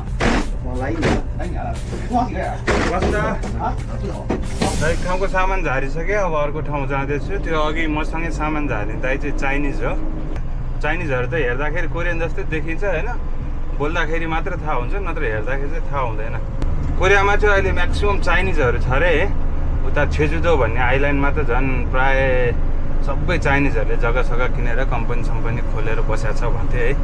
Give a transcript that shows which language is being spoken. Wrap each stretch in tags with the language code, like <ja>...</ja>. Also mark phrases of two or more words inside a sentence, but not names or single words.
<zh>我来1年。来1年了，多少几个人？</zh> <ko>고맙습니다.</ko> <zh>啊，不懂。</zh> <ne>एक ठाउँको सामान झारिसक्यो, अब अर्को ठाउँ जाँदैछु। त्यो अघि मसँगै सामान झार्ने दाइ चाहिँ चाइनिज हो। चाइनिजहरू त हेर्दाखेरि कोरियन जस्तै देखिन्छ होइन, बोल्दाखेरि मात्र थाहा हुन्छ, नत्र हेर्दाखेरि चाहिँ थाहा हुँदैन। कोरियामा चाहिँ अहिले म्याक्सिमम् चाइनिजहरू छ अरे। उता छेजुदो भन्ने आइल्यान्डमा त झन् प्राय सबै चाइनिजहरूले जग्गा सग्गा किनेर कम्पनी सम्पनी खोलेर बसेको छ भन्थे है।</ne>